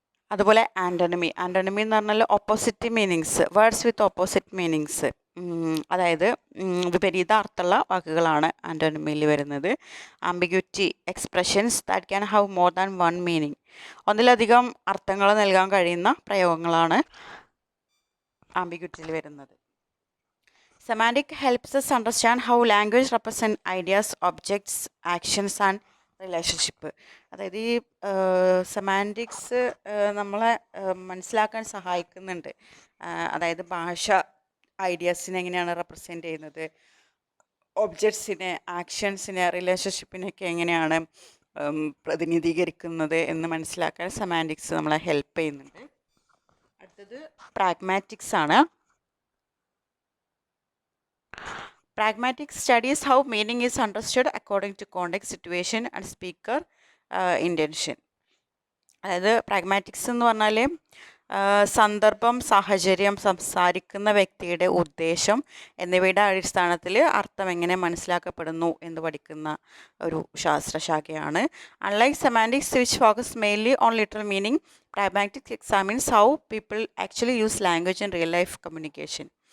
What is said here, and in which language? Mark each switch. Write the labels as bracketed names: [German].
[Malayalam] അതുപോലെ [English] Antonymy. Antonymy [Malayalam] എന്ന് പറഞ്ഞാൽ [English] Opposite meanings, words with opposite meanings. [Malayalam] അതായത് വിപരീത അർത്ഥമുള്ള വാക്കുകളാണ് ആൻറ്റോണമിയിൽ വരുന്നത്. [English] Ambiguity, expressions that can have more than one meaning. [Malayalam] ഒന്നിലധികം അർത്ഥങ്ങൾ നൽകാൻ കഴിയുന്ന പ്രയോഗങ്ങളാണ് ആംബിഗ്യൂറ്റിയിൽ വരുന്നത്. [English] Semantic helps us understand how language represent ideas, objects, actions and relationship. [Malayalam] അതായത് ഈ സെമാൻറ്റിക്സ് നമ്മളെ മനസ്സിലാക്കാൻ സഹായിക്കുന്നുണ്ട്. അതായത് ഭാഷ ഐഡിയാസിനെ എങ്ങനെയാണ് റെപ്രസെൻ്റ് ചെയ്യുന്നത്, ഒബ്ജക്ട്സിനെ, ആക്ഷൻസിനെ, റിലേഷൻഷിപ്പിനെയൊക്കെ എങ്ങനെയാണ് പ്രതിനിധീകരിക്കുന്നത് എന്ന് മനസ്സിലാക്കാൻ സെമാൻറ്റിക്സ് നമ്മളെ ഹെൽപ്പ് ചെയ്യുന്നുണ്ട്. അടുത്തത് പ്രാഗ്മാറ്റിക്സ് ആണ്. [English] Pragmatic studies how meaning is understood according to context, situation and speaker intention. [Malayalam] അതായത് പ്രാഗ്മാറ്റിക്സ് എന്ന് പറഞ്ഞാൽ സന്ദർഭം, സാഹചര്യം, സംസാരിക്കുന്ന വ്യക്തിയുടെ ഉദ്ദേശം എന്നിവയുടെ അടിസ്ഥാനത്തിൽ അർത്ഥം എങ്ങനെ മനസ്സിലാക്കപ്പെടുന്നു എന്ന് പഠിക്കുന്ന ഒരു ശാസ്ത്രശാഖയാണ്. [English] Unlike semantics which focus mainly on literal meaning, pragmatics examines how people actually use language in real life communication.